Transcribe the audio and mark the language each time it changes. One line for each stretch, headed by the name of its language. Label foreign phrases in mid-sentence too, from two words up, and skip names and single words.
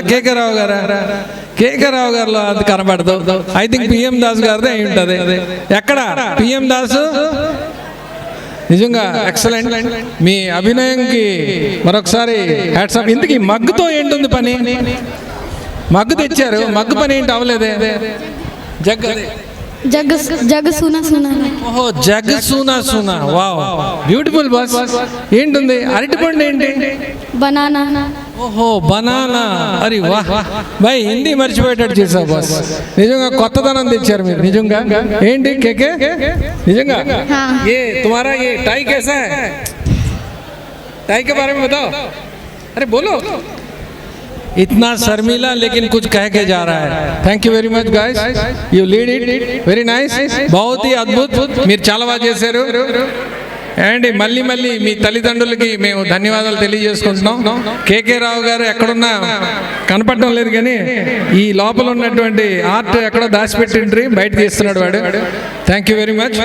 Telugu: కేకే రావు గారా? కేకే రావు గారిలో అది కనబడదు.
English: I think
Telugu: పిఎం దాస్ గారిదే అయి ఉంటుంది. ఎక్కడ పిఎం దాసు? నిజంగా ఎక్సలెంట్. మీ అభినయంకి మరొకసారి
English: hats off.
Telugu: ఇంతకీ మగ్గుతో ఏంటుంది పని? మగ్గు తెచ్చారు, మగ్గు పని ఏంటి అవ్వలేదే? జగ్
Hindi: जग सूना सूना. ओहो, जग सूना सूना.
English: Wow, beautiful boss.
Telugu: ఏంటుంది? అరటిపండు ఏంటి? బనానా. ఓహో, బనానా.
Hindi: अरे वाह भाई,
Telugu: హిందీ మర్చిపోయేటట్టు చేసావు బాస్. నిజంగా కొత్తదనం తెచ్చారు మీరు. నిజంగా ఏంటి కేకే?
Hindi: నిజంగా ये तुम्हारा ये टाई कैसा है? टाई के बारे में बताओ. अरे बोलो. इतना शर्मीला लेकिन कुछ कह के जा रहा है.
English: Thank you very much guys, you lead it very nice.
Hindi: बहुत ही अद्भुत.
Telugu: మీరు చాలా బాగా చేశారు. అండి మళ్ళీ మీ తల్లిదండ్రులకి మేము ధన్యవాదాలు తెలియజేసుకుంటున్నాం. కేకే రావు గారు ఎక్కడున్నా కనపడడం లేదు, కానీ ఈ లోపల ఉన్నటువంటి ఆర్ట్ ఎక్కడో దాచిపెట్టిండ్రి, బయట తీస్తున్నాడు వాడు.
English: Thank you very much.